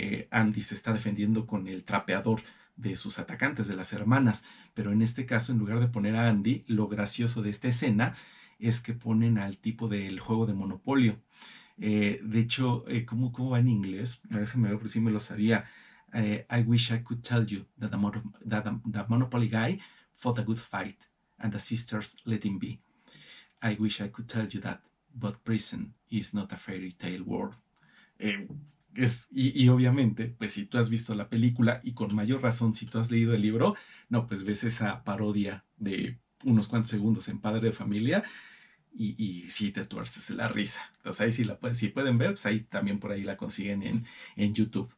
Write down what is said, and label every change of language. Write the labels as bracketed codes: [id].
[es] Andy se está defendiendo con el trapeador de sus atacantes, de las hermanas, pero en este caso, en lugar de poner a Andy, lo gracioso de esta escena es que ponen al tipo del juego de Monopolio. De hecho, ¿cómo va en inglés? Déjame ver por si me lo sabía. [en] I wish I could tell you that the Monopoly guy fought a good fight and the sisters let him be. I wish I could tell you that, but prison is not a fairy tale world. [es] Eh, y obviamente, pues si tú has visto la película y con mayor razón si tú has leído el libro, no, pues ves esa parodia de unos cuantos segundos en Padre de Familia y sí te tuerces la risa. Entonces ahí sí si pueden ver, pues ahí también por ahí la consiguen en YouTube.